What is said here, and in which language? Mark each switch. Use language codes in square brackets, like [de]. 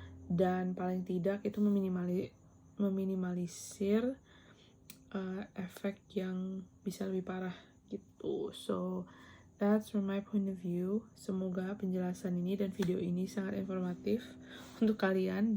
[id] dan paling tidak itu meminimalisir efek yang bisa lebih parah gitu. [en] So that's from my point of view. [id] Semoga penjelasan ini dan video ini sangat informatif untuk kalian.